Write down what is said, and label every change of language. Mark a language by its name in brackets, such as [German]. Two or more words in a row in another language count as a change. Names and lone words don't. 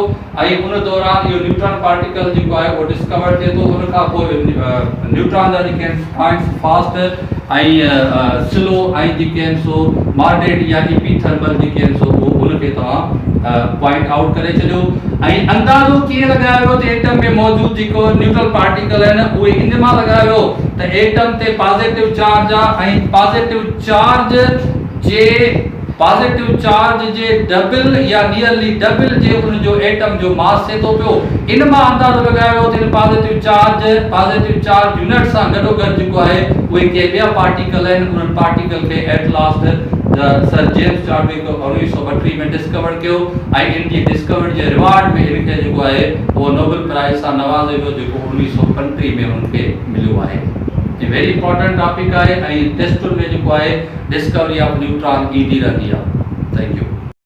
[Sindhi] ऐं उन दौरान इहो [English] neutron particle [Sindhi] जेको आहे उहो डिस्कवर थिए थो उन खां पोइ न्यूट्रॉन जा जेके फाइंड फास्ट ऐं स्लो ऐं जेके आहिनि सो मॉडरेट या इपीथर्मल जेके आहिनि सो उनखे तव्हां [English] point out [Sindhi] करे छॾियो ऐं अंदाज़ो कीअं लॻायो वियो त एटम में मौजूदु जेको [English] neutral particle [Sindhi] आहिनि उहे इन मां लॻायो वियो त एटम ते [English] positive charge [Sindhi] आहे ऐं [English] positive charge [Sindhi] जे डबल या [English] nearly double [Sindhi] जे उन जो एटम जो मास थिए थो पियो इन मां अंदाज़ो लॻायो [Hindi] वियो त [English] positive charge unit [Hindi] सां गॾोगॾु जेको आहे उहे के ॿिया पार्टिकल आहिनि उन्हनि पार्टिकल खे [English] at last [Hindi] सर जेम्स चार्विक 1932 में डिस्कवर कियो ऐं इन जी डिस्कवर जे रिवार्ड में इनखे जेको आहे उहो [English] Nobel Prize [Hindi] सां नवाज़ियो वियो जेको 1935 में उनखे मिलियो आहे ये [English] very important topic [Hindi] है टेस्टुनि में जेको आहे [English] discovery of neutron [Hindi] ईंदी रहंदी आहे। [English] Thank you.